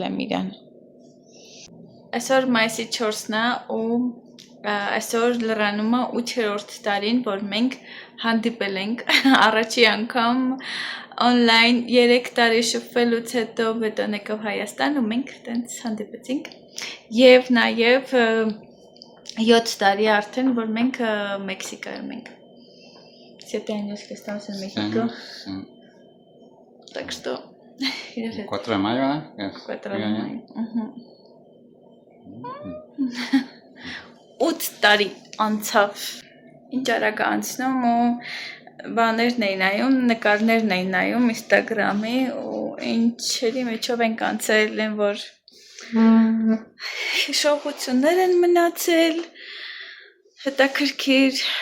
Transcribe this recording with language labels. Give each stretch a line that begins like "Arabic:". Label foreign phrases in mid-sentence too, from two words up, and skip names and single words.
Armenian: եմ իրան։ Այսօր մայիսի 4-ն է ու այսօր լրանում է 8-րդ տարին, որ մենք հանդիպել ենք առաջի անգամ օնլայն 3 տարի շփվելուց հետո բետոն եկավ Հայաստան ու մենք տենց հանդիպեցինք և նաև 7 տարի արդեն, որ մենք Մեքսիկայում ենք։
Spanish: 7 años que estamos en México.
Russian: Так что...
Spanish: 4 de mayo, ¿eh? 4 de mayo.
Armenian: 8 տարի անցավ, ինչ արագ անցնում ու բաներն էի նայում, նկարներն էի նայում ինստագրամի ու ինչերի մեջով ենք անցել են, որ հիշողություններ են մնացել, հետաքրքիր,